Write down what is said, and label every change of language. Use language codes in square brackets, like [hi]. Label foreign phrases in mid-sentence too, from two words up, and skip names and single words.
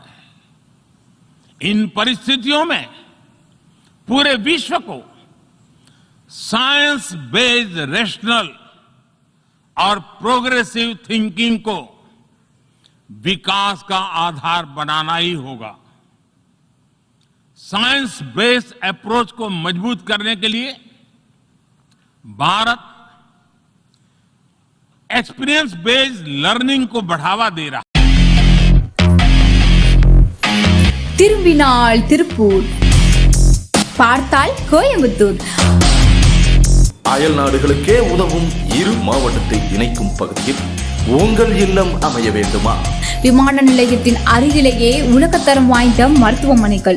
[hi] इन परिस्थितियों में पूरे विश्व को [en] science based rational [hi] और [en] progressive thinking [hi] को विकास का आधार बनाना ही होगा। [en] science based approach [hi] को मजबूत करने के लिए भारत [en] experience based learning [hi] को बढ़ावा दे रहा है। [ta] திரும்பினால் திருப்பூர், பார்த்தால் கோயம்புத்தூர். அயல் நாடுகளுக்கே உதவும் இரு மாவட்டத்தை இணைக்கும் பகுதியில் உங்கள் இல்லம் அமைய வேண்டுமா? விமான நிலையத்தின் அருகிலேயே உலகத்தரம் வாய்ந்த மருத்துவமனைகள்,